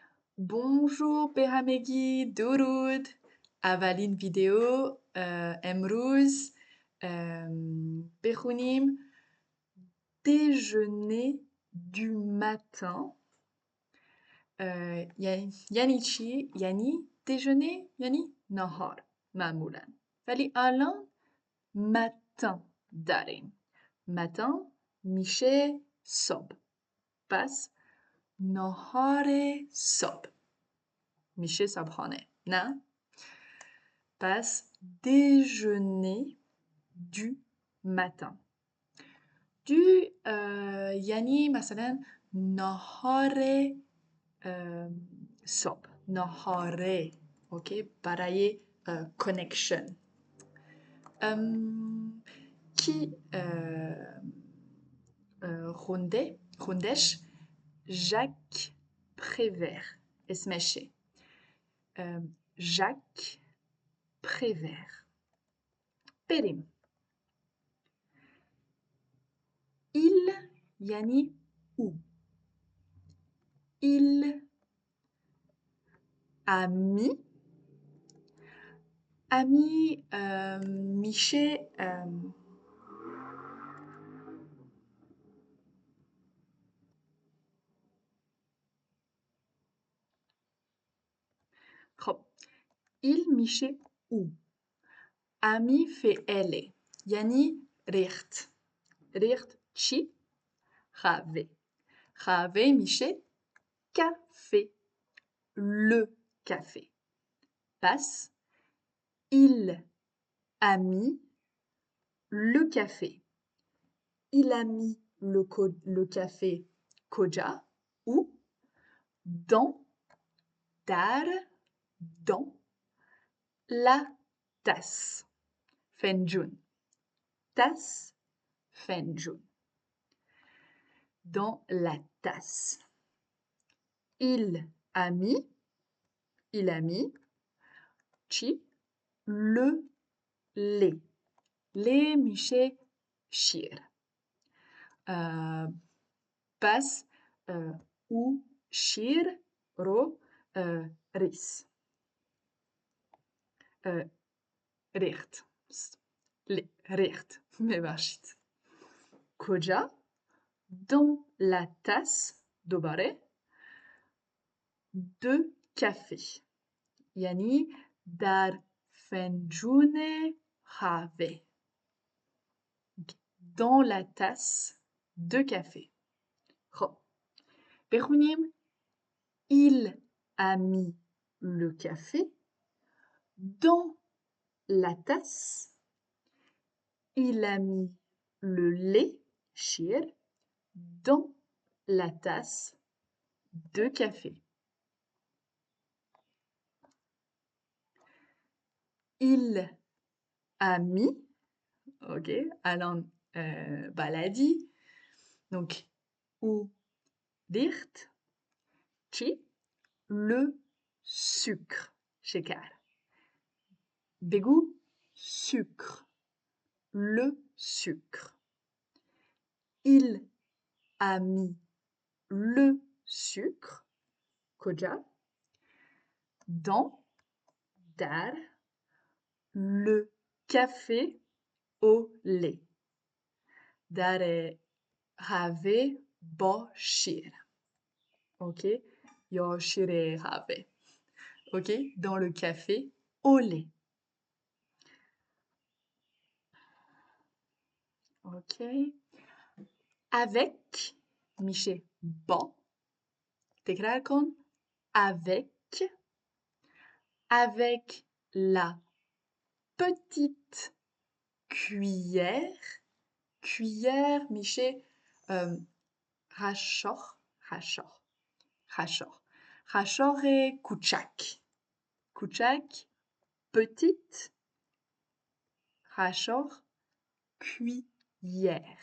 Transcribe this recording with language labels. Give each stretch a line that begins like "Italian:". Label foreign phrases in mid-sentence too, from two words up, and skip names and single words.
French: Bonjour Behamegi,
Persian: درود. اولین ویدیو امروز بخونیم
French: déjeuner du matin.
Persian: یعنی چی؟ یعنی déjeuner یعنی نهار معمولا، ولی الان matin داریم. matin میشه صبح، پس نهار صبح میشه صبحانه، نه؟
French: پس déjeuner du matin.
Persian: Du یعنی مثلا نهار صبح، نهاره، اوکی، برای connection. کی خوندش؟ ژاک پریور اسمشه. ژاک پریور. بریم. Il یعنی او.
French: Il ami.
Persian: ami میشه خب il میشه او. ami فعله یعنی ریخت. ریخت چی؟ قهوه. قهوه میشه café.
French: le café. پس il a mis le café. Il a mis le café کجا؟ où? dans در dans la tasse.
Persian: فنجون. tasse فنجون.
French: dans la tasse. Il a mis چی؟ le lait. lait
Persian: میشه شیر. پس او شیر رو ریخت. ببخشید. کجا؟
French: dans la tasse
Persian: دوباره
French: de café
Persian: یعنی در فنجون قهوه.
French: dans la tasse de café.
Persian: خب بخونیم.
French: il a mis le café dans la tasse. il a mis le lait شیر dans la tasse de café. il a mis,
Persian: ok, الان بلدی. donc او ریخت چی؟
French: le sucre شکر.
Persian: بگو sucre.
French: le sucre. il a mis le sucre کجا؟ dans در le café au lait
Persian: در قهوه با شیر. اوکی؟ یا شیر قهوه.
French: اوکی؟ dans le café au lait.
Persian: اوکی؟ avec میشه با. تکرار کن.
French: avec la petite cuillère.
Persian: cuillère میشه قاشق. کوچک petite قاشق cuillère.